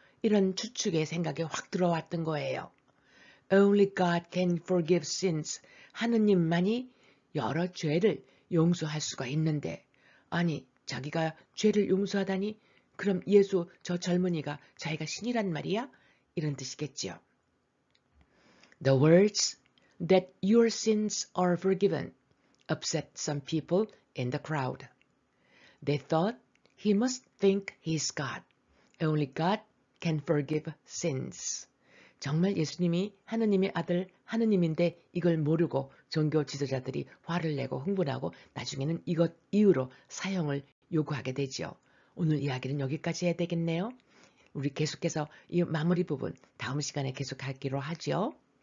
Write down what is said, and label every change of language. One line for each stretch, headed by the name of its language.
Korean: 이런 추측의 생각에 확 들어왔던 거예요.
English: Only God can forgive sins.
Korean: 하느님만이 여러 죄를 용서할 수가 있는데, 아니 자기가 죄를 용서하다니 그럼 예수 저 젊은이가 자기가 신이란 말이야? 이런 뜻이겠지요.
English: The words that your sins are forgiven upset some people in the crowd. They thought he must think he's God. Only God can forgive sins.
Korean: 정말 예수님이 하느님의 아들 하느님인데 이걸 모르고 종교 지도자들이 화를 내고 흥분하고 나중에는 이것 이유로 사형을 요구하게 되지요. 오늘 이야기는 여기까지 해야 되겠네요. 우리 계속해서 이 마무리 부분 다음 시간에 계속하기로 하죠.